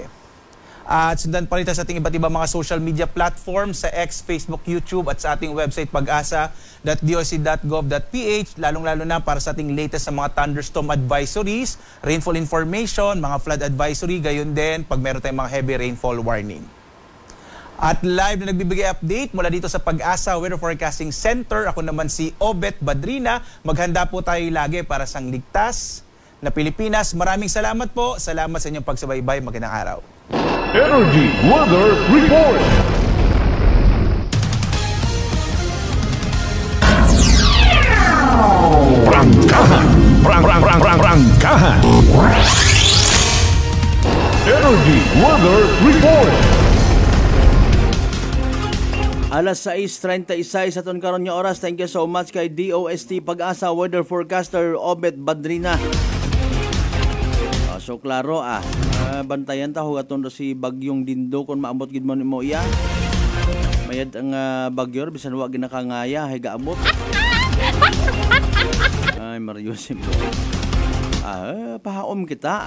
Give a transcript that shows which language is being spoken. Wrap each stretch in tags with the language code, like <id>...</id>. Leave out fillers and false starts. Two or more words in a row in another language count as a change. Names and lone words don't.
<tl>At sundan pa rin sa ating iba't ibang mga social media platforms sa X, Facebook, YouTube at sa ating website pag-asa.doc.gov.ph, lalong-lalo na para sa ating latest sa mga</tl> <en>thunderstorm advisories, rainfall information,</en> <tl>mga</tl> <en>flood advisory,</en> <tl>gayon din pag meron tayong mga</tl> <en>heavy rainfall warning.</en> <tl>At live na nagbibigay update mula dito sa Pag-asa Weather Forecasting Center, ako naman si Obet Badrina. Maghanda po tayo lagi para sa ligtas na Pilipinas. Maraming salamat po. Salamat sa inyong pagsubaybay. Magandang araw. Energy Weather Report. Prangkahan. Energy Weather Report.</tl> <hil>Alas 6:36 sa ton karon nga oras.</hil> <en>Thank you so much</en> <hil>kay DOST Pag-asa Weather Forecaster Obet Badrina. So klaro bantayan ta hugaton si bagyong Dindo kung maabot gid mo nimo iya. Mayad ang bagyo bisan wa ginakangaya hay gaabot. Ay Marius mo. Pahaom kita.</hil>